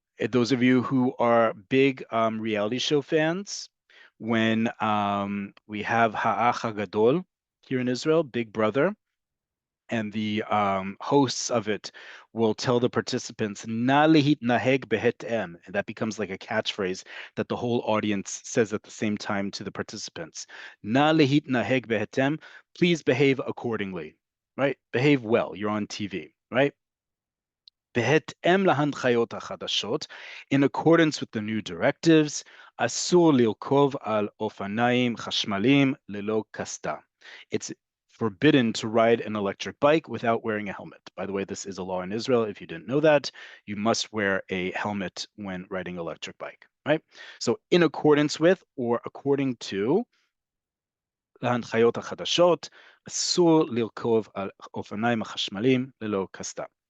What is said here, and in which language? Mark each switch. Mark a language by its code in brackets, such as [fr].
[en] Those of you who are big reality show fans, when we have Ha'ach HaGadol here in Israel, Big Brother, and the hosts of it will tell the participants, [he] "Na naheg behetem," [en] and that becomes like a catchphrase that the whole audience says at the same time to the participants. [he] "Na naheg behetem," [en] please behave accordingly, right? Behave well. You're on TV, right? [he] בהתאם להנחיות החדשות, [en] in accordance with the new directives, [he] אסור לרכוב על אופניים חשמליים ללא קסדה. [en] It's forbidden to ride an electric bike without wearing a helmet. By the way, this is a law in Israel. If you didn't know that, you must wear a helmet when riding an electric bike, right? So in accordance with or according to [he] להנחיות החדשות, אסור לרכוב על אופניים החשמליים ללא קסדה.